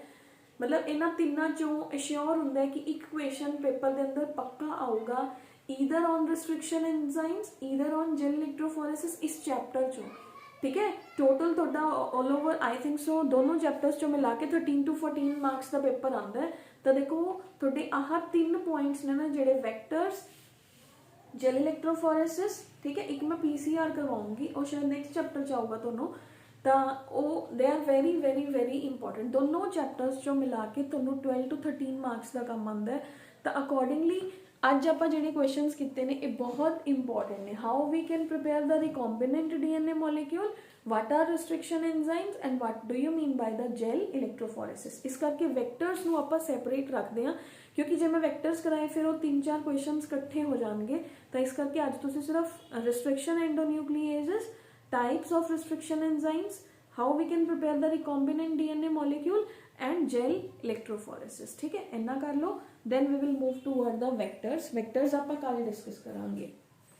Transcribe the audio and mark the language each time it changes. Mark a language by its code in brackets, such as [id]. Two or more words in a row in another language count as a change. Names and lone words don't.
[pa] ਮਤਲਬ ਇਨ੍ਹਾਂ ਤਿੰਨਾਂ ਚੋਂ ਅਸ਼ਯੋਰ ਹੁੰਦਾ ਹੈ ਕਿ ਇੱਕ [en] question paper [pa] ਕੇ ਅੰਦਰ ਪੱਕਾ ਆਊਗਾ, [en] either on restriction enzymes either on gel electrophoresis, [pa] ਇਸ ਚੈਪਟਰ ਚੋਂ ਠੀਕ ਹੈ। [hi] टोटल ਤੁਹਾਡਾ [en] all over I think so [hi] दोनों चैप्टर्स चो मिला के 13 to 14 मार्क्स का पेपर आता है। तो देखो ਤੁਹਾਡੇ आह 3 पॉइंट्स ने ना ਜਿਹੜੇ वैक्टर्स, जेल इलेक्ट्रोफोरेसिस, ठीक है, एक मैं PCR करवाऊंगी और शायद [en] next chapter [pa] ਚ ਆਊਗਾ ਤੁਹਾਨੂੰ, ਤਾਂ ਉਹ [en] they are very very very important. [hi] दोनों चैप्टर्स चो मिला के ਤੁਹਾਨੂੰ 12 to 13 मार्क्स का काम आंदा है। [pa] ਤਾਂ ਅਕੋਰਡਿੰਗਲੀ ਅੱਜ ਆਪਾਂ ਜਿਹੜੇ ਕੁਐਸਚਨਸ ਕੀਤੇ ਨੇ ਇਹ ਬਹੁਤ ਇੰਪੋਰਟੈਂਟ ਨੇ। [en] How we can prepare the recombinant DNA molecule, what are restriction enzymes and what do you mean by the gel electrophoresis। [pa] ਇਸ ਕਰਕੇ ਵੈਕਟਰਸ ਨੂੰ ਆਪਾਂ ਸੈਪਰੇਟ ਰੱਖਦੇ ਹਾਂ ਕਿਉਂਕਿ ਜੇ ਮੈਂ ਵੈਕਟਰਸ ਕਰਾਏ ਫਿਰ ਉਹ 3-4 ਕੁਐਸਚਨਸ ਇਕੱਠੇ ਹੋ ਜਾਣਗੇ। ਤਾਂ ਇਸ ਕਰਕੇ ਅੱਜ ਤੁਸੀਂ ਸਿਰਫ [en] restriction endonucleases, types of restriction enzymes, how we can prepare the recombinant DNA molecule and gel electrophoresis, [hi] ठीक है, इन्ना कर लो। [en] then we will move toward the vectors। [pa] vectors ਆਪਾਂ ਕੱਲ ਡਿਸਕਸ ਕਰਾਂਗੇ।